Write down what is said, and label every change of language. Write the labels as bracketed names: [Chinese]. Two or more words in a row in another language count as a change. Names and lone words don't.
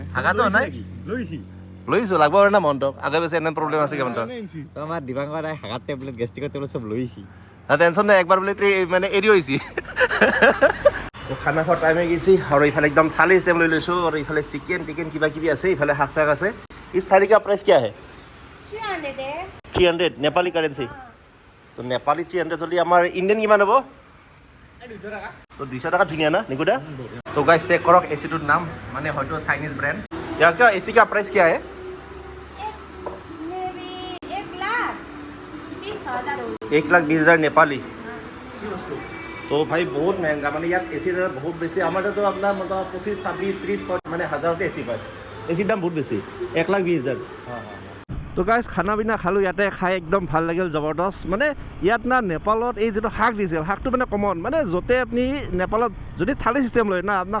[Assamese] হাগাটো নাই লৈছোঁ লাগব পাৰে না মনটো আগে পিছে এনে প্ৰব্লেম আছে কেমন তো আমাৰ দিবাংকৰ হাগাৰ টেবলেট গেষ্ট্ৰিকৰ টেবলেট চব লৈছি টেনশ্যন নাই একবাৰ বোলে মানে এৰি হৈছে খানা খোৱাৰ টাইম হৈ গৈছে আৰু ইফালে একদম থালি ষ্টেপ লৈ লৈছোঁ আৰু ইফালে চিকেন টিকেন কিবা কিবি আছে ইফালে শাক চাক আছে [Hindi] इस थाली का प्राइस क्या है 300 है [Assamese] 300 [Hindi] नेपाली करेंसी तो नेपाली [Assamese] 300 হলে আমাৰ ইন্ডিয়ান কিমান হ'ব 200 টাকা তো 200 টাকা ধুনীয়া না নিকুদা তো গাইস চেক কৰক এচিটোৰ নাম মানে হয়তো চাইনিজ ব্র্যান্ড ইয়াৰ [Hindi] का एसी का प्राइस क्या है मेबी 1,20,000 [Assamese] 1,20,000 [Hindi] नेपाली तो भाई बहुत महंगा [Assamese] মানে ইয়াত এসি বহুত বেছি আমাৰ তো আপোনাৰ মত 25 26 30 মানে হাজাৰতে এসি পায় এসিৰ দাম বহুত বেছি 1,20,000 তো গাইজ [Hindi] खाना पीना [Assamese] খালোঁ ইয়াতে খাই একদম ভাল লাগিল জবৰদস্ত মানে ইয়াত না নেপালত এই যিটো শাক দিছিল শাকটো মানে কমন মানে য'তে আপুনি নেপালত যদি থালি চিষ্টেম লয় না আপোনাক